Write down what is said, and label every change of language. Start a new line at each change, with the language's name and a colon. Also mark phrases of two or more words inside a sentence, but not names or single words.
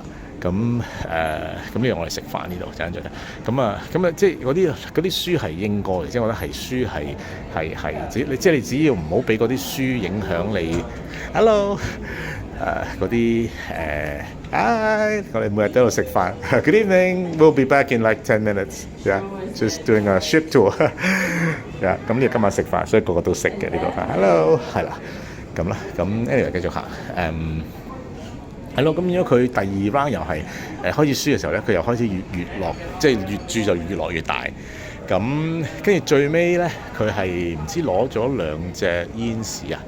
Cantonese: 咁呢樣我哋食飯呢度陣間再睇。咁啊即係嗰啲輸係應該嘅，即係我覺得係輸係即係你只要唔好俾嗰啲輸影響你。Hello。嗰啲我哋每日都喺度食飯。
English: Good evening, we'll be back in like 10 minutes. Yeah, just doing a ship tour. Yeah,
Cantonese: 咁呢個今晚食飯，所以個個都食嘅呢個飯。Hello， 係啦，咁啦，咁 anyway 繼續行。係咯，咁如果佢第2 round 又係開始輸嘅時候咧，佢又開始越落，即係越注就越落越大。咁跟住最尾咧，佢係唔知攞咗2隻煙士啊。